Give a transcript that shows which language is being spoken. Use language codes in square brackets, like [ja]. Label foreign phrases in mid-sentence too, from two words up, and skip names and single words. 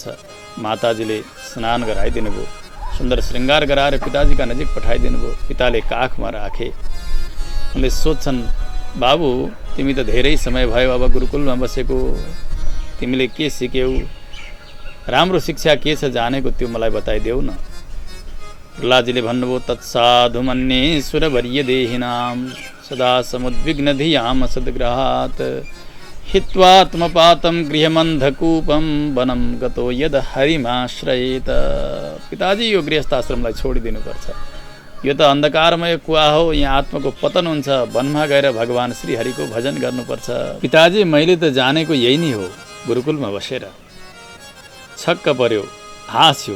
[ne] माताजीले स्नान गराइदिनु भयो, सुन्दर श्रृङ्गार गराएर पिताजीका नजिक पठाइदिनु भयो। पिताले काखमा राखे। उनले सोध्छन्, बाबु तिमी त धेरै समय भयो अब गुरुकुलमा बसेको, तिमीले के सिक्यौ? राम्रो शिक्षा के छ जानेको त्यो मलाई बताइदेऊ न। प्रहलादजीले भन्नुभयो, [sa] तत्साधु मन्ये सुरवर्य देहिनां सदा समुद्विग्न धियाम सद्ग्रहात् हित्वात्मपातं गृहमन्धकूपं वनं गतो यद हरिमाश्रयेत। [ne] पिताजी यो गृहस्थाश्रमलाई छोडिदिनुपर्छ। यो त अन्धकारमय कुवा हो, यहाँ आत्माको पतन हुन्छ। वनमा गएर भगवान श्रीहरिको भजन गर्नुपर्छ। पिताजी मैले त जानेको यही नै हो। गुरुकुलमा बसेर छक्क पर्यो, हाँस्यो।